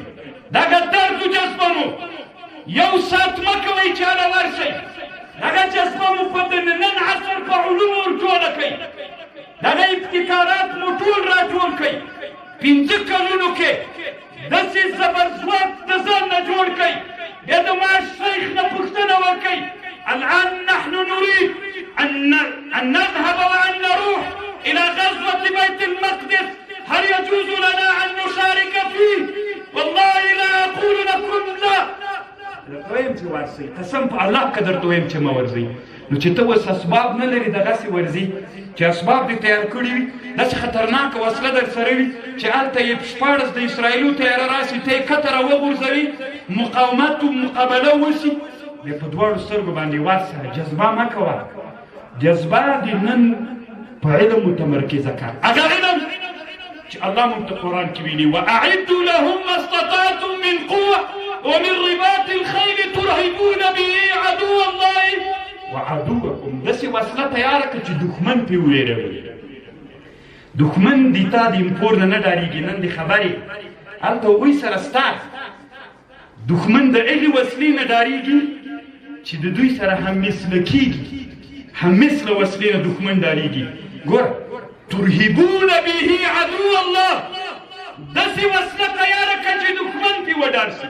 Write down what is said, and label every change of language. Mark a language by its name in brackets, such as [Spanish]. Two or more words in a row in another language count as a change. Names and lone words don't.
[Pashto] دغه درد و جذبه مو یو ساعت مه کوئ چې هله ورشئ. دغه جذبه مو په نن عصر په علومو ورټوله کوئ. دغه ابتکارات مو ټول راټول کوئ. 15 کلونو کې داسې زبرځواک د ځان نه جوړ کوئ. بیا د معاش شیخ نه پوښتنه وکئ. [Arabic] الآن نحن نريد أن نذهب وأن نروح إلى غزوة بيت المقدس، هل يجوز لنا أن نشارك فيه؟ والله لا أقول لكم لا. [Pashto] دویم چې ورځئ قسم په الله که درته وایم چې مه ورځئ. نو چې ته اوس اسباب نه لرې دغسې ورځي چې اسباب دې تیار کړي وي، داسې خطرناکه وسله در سره وي چې هلته یې 14 د اسرائیلو تیاره راسي، ته یې کته راوغورځوي، مقاومت و مقابله وشي، بیا په دواړو سترګو باندې ورسه. جذبه مه کوه. جذبه دې نن په علم متمرکزه کړه. هغه علم چې الله موږ ته قرآن کې ویلي [Arabic] وأعدوا لهم ما استطعتم من قوة ومن رباط الخيل ترهبون به عدو الله وعدوكم. [Pashto] داسې وسله تیاره کړه چې دښمن پرې وویروي. دښمن دې تا د امپور نه نه ډارېږي. نن دې خبرې هلته هغوی سره ستا دښمن د هغې وسلې نه ډارېږي چې د دوی سره هم مثله کېږي. هم مثله وسلې نه دښمن ډارېږي. ګوره [Arabic] ترهبون به عدو الله، [Pashto] داسې وسله تیاره کړه چې دښمن پرې وډار شي.